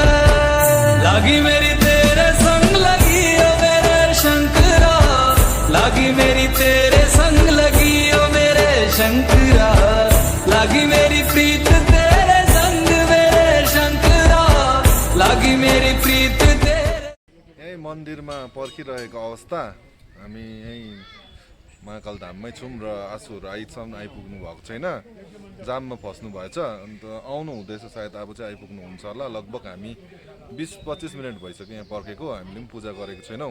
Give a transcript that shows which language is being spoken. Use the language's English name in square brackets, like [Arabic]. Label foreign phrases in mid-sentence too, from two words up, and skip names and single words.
[Hindi] लागी मेरी तेरे संग लगी ओ मेरे शंकरा, लागी मेरी तेरे संग लगी ओ मेरे शंकरा, लागी मेरी प्रीत तेरे संग मेरे शंकरा, लागी मेरी प्रीत तेरे। [Nepali] यही मन्दिरमा पर्खिरहेको अवस्था, हामी यहीँ महाकाल धाममै छौँ र आँसुहरू आइसम्म आइपुग्नु भएको छैन, जाममा फस्नु भएछ। अन्त आउनु हुँदैछ सायद, अब चाहिँ आइपुग्नु हुन्छ होला। लगभग हामी 20-25 मिनट भइसक्यो यहाँ पर्खेको, हामीले पनि पूजा गरेको छैनौँ।